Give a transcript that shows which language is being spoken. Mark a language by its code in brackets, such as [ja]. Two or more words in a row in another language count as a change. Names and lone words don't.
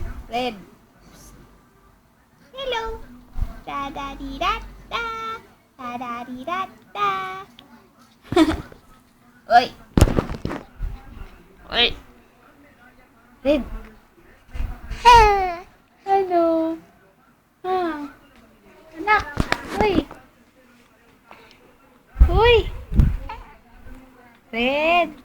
[en] Red. Hello. Da-da-di-da-da. Da-da-di-da-da. [tl] Oy. Oy. Red. Hello. Anak. Uy. Uy. Red.